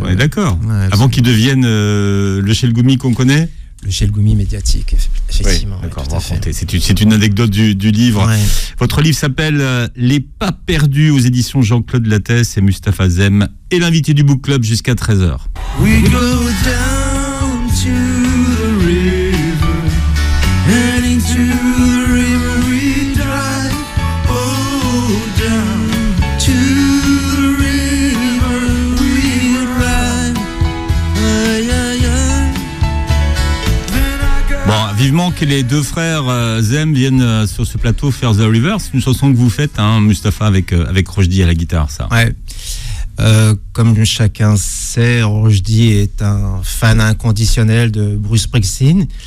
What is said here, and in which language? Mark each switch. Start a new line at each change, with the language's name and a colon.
French: Ouais, d'accord. Ouais, avant qu'il devienne le Chelgoumi qu'on connaît. Le Chelgoumi médiatique, effectivement. Oui, d'accord, racontez. C'est une anecdote du livre. Ouais. Votre livre s'appelle Les Pas Perdus aux éditions Jean-Claude Lattès et Mustapha Zem et l'invité du Book Club jusqu'à 13h.
English: We go down to the river, and into the river we drive. Oh, down to the river we ride.
French: Aïe, aïe, aïe. Bon, vivement que les deux frères Zem viennent sur ce plateau faire The River. C'est une chanson que vous faites, Mustapha, avec Rochdi à la guitare, ça. Ouais. Comme chacun sait, Rochdi est un fan inconditionnel de Bruce Springsteen.